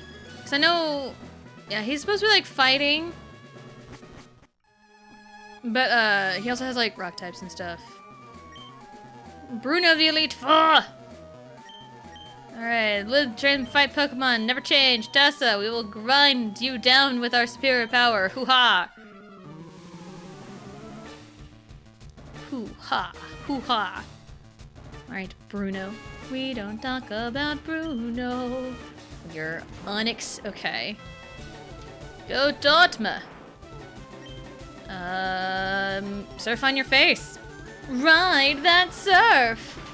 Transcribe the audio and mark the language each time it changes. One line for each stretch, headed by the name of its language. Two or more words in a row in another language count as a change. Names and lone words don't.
English: Cause I know, yeah, he's supposed to be like fighting. But he also has like rock types and stuff. Bruno the Elite Four! Alright, live, train, fight Pokemon, never change. Tessa, we will grind you down with our superior power. Hoo-ha! Hoo-ha! Hoo-ha! Alright, Bruno. We don't talk about Bruno. You're Onyx. Okay. Go Dotma. Surf on your face. Ride that surf.